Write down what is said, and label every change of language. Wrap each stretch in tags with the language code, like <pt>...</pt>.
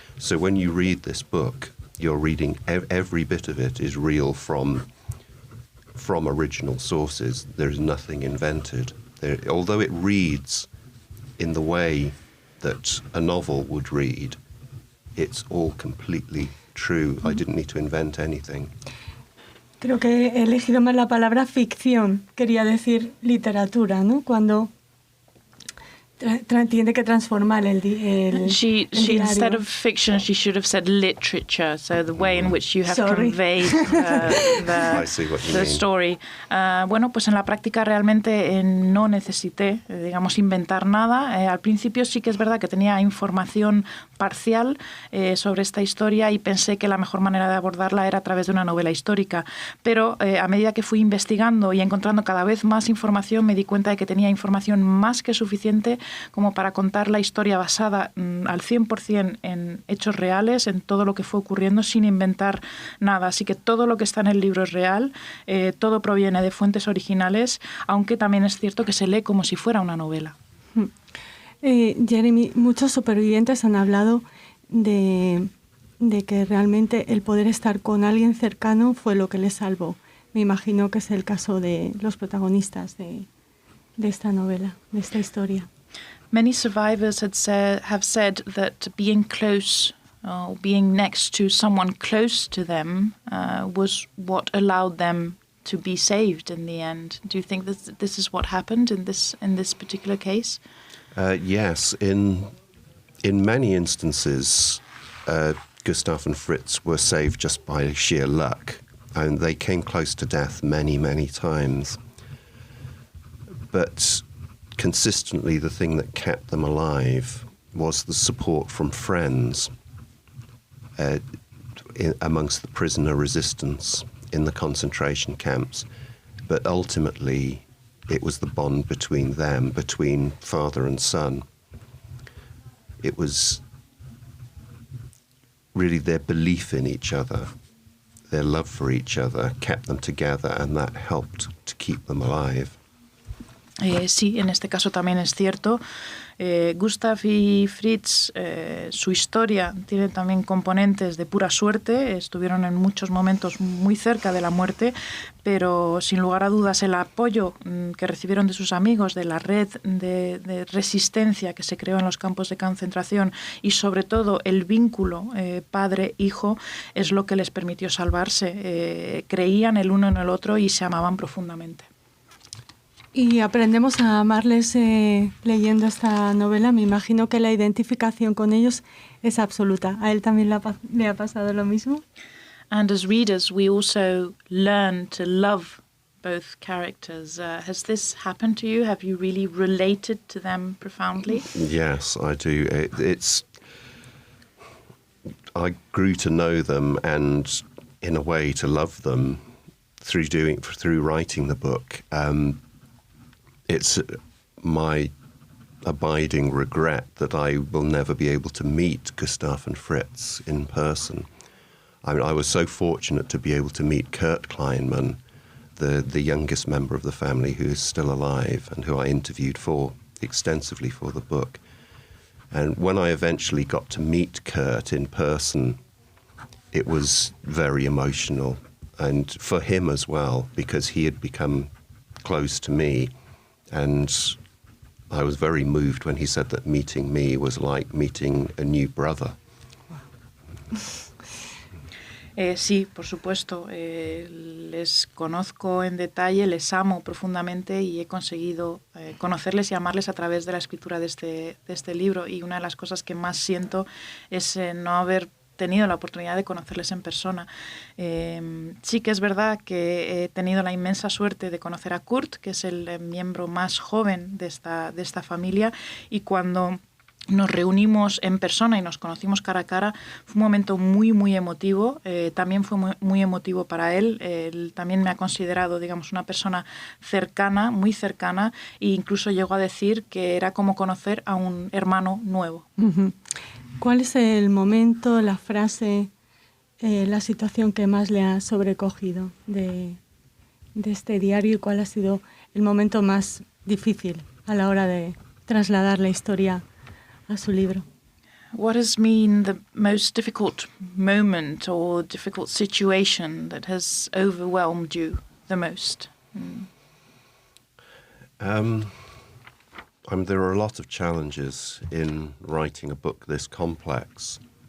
<en>So when you read this book, you're reading every bit of it is real from original sources. There's nothing invented. Although it reads in the way that a novel would read, it's all completely true. I didn't need to invent anything.</en> <es>Creo que he elegido más la palabra ficción. Quería decir literatura, ¿no? Cuando tiene que transformar el</es> <en>She</en> <es>diario.</es> <en>instead of fiction, she should have said literature. So the way in which you have conveyed I see what you the mean. story.</en> <es>Bueno, pues en la práctica realmente no necesité, digamos, inventar nada. Al principio sí que es verdad que tenía información parcial sobre esta historia y pensé que la mejor manera de abordarla era a través de una novela histórica. Pero a medida que fui investigando y encontrando cada vez más información, me di cuenta de que tenía información más que suficiente como para contar la historia basada al 100% en hechos reales, en todo lo que fue ocurriendo, sin inventar nada. Así que todo lo que está en el libro es real, todo proviene de fuentes originales, aunque también es cierto que se lee como si fuera una novela. Jeremy, muchos supervivientes han hablado de que realmente el poder estar con alguien cercano fue lo que les salvó. Me imagino que es el caso de los protagonistas de esta novela, de esta historia.</es> <en>Many survivors have said that being close, being next to someone close to them, was what allowed them to be saved in the end. Do you think that this is what happened in this particular case? Yes, in many instances, Gustav and Fritz were saved just by sheer luck, and they came close to death many, many times. But consistently, the thing that kept them alive was the support from friends amongst the prisoner resistance in the concentration camps. But ultimately, it was the bond between them, between father and son. It was really their belief in each other, their love for each other, kept them together, and that helped to keep them alive.</en> <es>Sí, en este caso también es cierto. Gustav y Fritz, su historia tiene también componentes de pura suerte. Estuvieron en muchos momentos muy cerca de la muerte, pero sin lugar a dudas el apoyo que recibieron de sus amigos, de la red de resistencia que se creó en los campos de concentración y sobre todo el vínculo padre-hijo es lo que les permitió salvarse. Creían el uno en el otro y se amaban profundamente. Y aprendemos a amarles leyendo esta novela. Me imagino que la identificación con ellos es absoluta. ¿A él también le ha pasado lo mismo?</es> <en>And as readers, we also learn to love both characters. Has this happened to you? Have you really related to them profoundly? Yes, I do. I grew to know them and, in a way, to love them through writing the book. It's my abiding regret that I will never be able to meet Gustav and Fritz in person. I mean, I was so fortunate to be able to meet Kurt Kleinman, the youngest member of the family who is still alive and who I interviewed extensively for the book. And when I eventually got to meet Kurt in person, it was very emotional, and for him as well, because he had become close to me. And I was very moved when he said that meeting me was like meeting a new brother.</en> <es>Sí, por supuesto. Les conozco en detalle, les amo profundamente y he conseguido conocerles y amarles a través de la escritura de este libro. Y una de las cosas que más siento es no haber tenido la oportunidad de conocerles en persona. Sí que es verdad que he tenido la inmensa suerte de conocer a Kurt, que es el miembro más joven de esta familia, y cuando nos reunimos en persona y nos conocimos cara a cara, fue un momento muy, muy emotivo. También fue muy, muy emotivo para él. Él también me ha considerado, digamos, una persona cercana, muy cercana, e incluso llegó a decir que era como conocer a un hermano nuevo. Uh-huh. ¿Cuál es el momento, la frase, la situación que más le ha sobrecogido de este diario y cuál ha sido el momento más difícil a la hora de trasladar la historia a su libro?</es> <en>What has been the most difficult moment or difficult situation that has overwhelmed you the most? There are a lot of challenges in writing a book this complex.</en>